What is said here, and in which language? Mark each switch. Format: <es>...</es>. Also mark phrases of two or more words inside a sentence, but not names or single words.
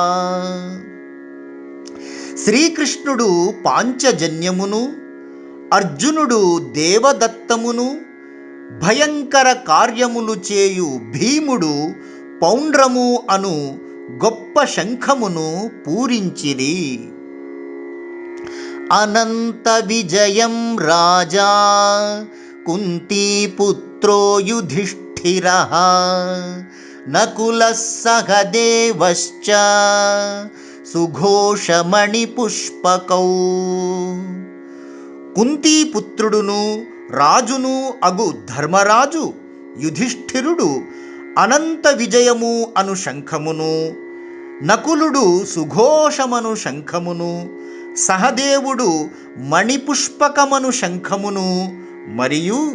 <te>శ్రీకృష్ణుడు పాంచజన్యమును, అర్జునుడు దేవదత్తమును, భయంకర కార్యములు చేయు భీముడు పౌండ్రము అను గొప్ప శంఖమును పూరించిరి.</te> <sa>అనంత విజయం రాజా కుంతీపుత్ర पुत्रो युधिष्ठिरः नकुलः सहदेवश्च సుఘోషమణిపుష్పకౌ.</sa> <te>కుంతీపుత్రుడును రాజును అగు ధర్మరాజు యుధిష్ఠిరుడు అనంత విజయము అను శంఖమును, నకులుడు సుఘోషమను శంఖమును, సహదేవుడు మణిపుష్పకమను శంఖమును, మరియు</te>